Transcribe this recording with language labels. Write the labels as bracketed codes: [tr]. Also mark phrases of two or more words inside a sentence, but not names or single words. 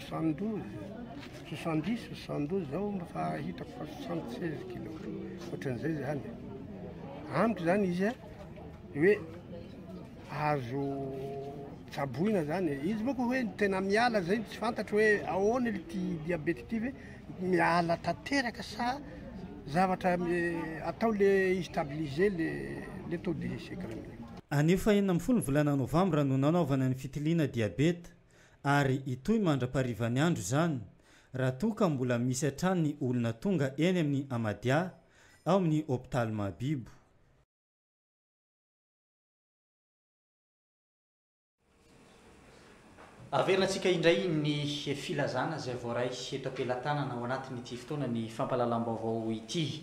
[mg] 70 zao fa hitako fa 76 kilo ohatran'izay zany amiko zany izy hoe azo tsaboina zany izy moko hoe tena miala zay tsy fantatro hoe ahoana ty diabety ty hoe miala tanteraka sa zavatra atao [fr] le stabiliser le taux de sucre. [mg] Anio fa 10 volana novambra no nanaovana ny fitiliana diabeta ary itoy mandra-parivany andro zany raha toa ka mbola misy hatrany ny olona tonga eny amin'ny Amadia ao amin'ny hôpitaly Mahabibo. Averinantsika indray ny filazana izay voaray eto am-pelantanana ao anatin'ity fotoana ny fampalalam-baovao ity.